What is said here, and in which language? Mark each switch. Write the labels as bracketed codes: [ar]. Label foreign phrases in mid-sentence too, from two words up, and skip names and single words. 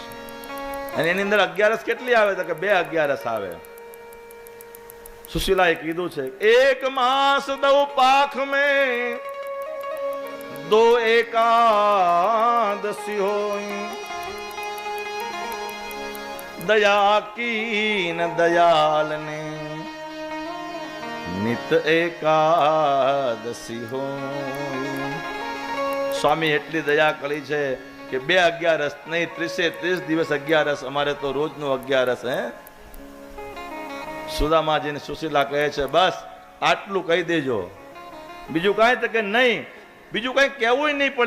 [gu] અને એની અંદર 11 કેટલી આવે તો કે 2 11 આવે. સુશીલાએ કીધું છે, [hi] 1 मास दउ पाख में 2 एकादशी होय. દયા कीन दयाल ने नित एकादशी हो. [gu] સ્વામી એટલી દયા કરી છે કે 2 11 નહીં 30 દિવસ 11. અમારે તો રોજનો 11 હે. સુદામાજીને સુશીલા કહે છે, બસ આટલું કહી દેજો, બીજું કાંઈ તો કે નહીં, બીજું કઈ કહેવું નહીં પડે.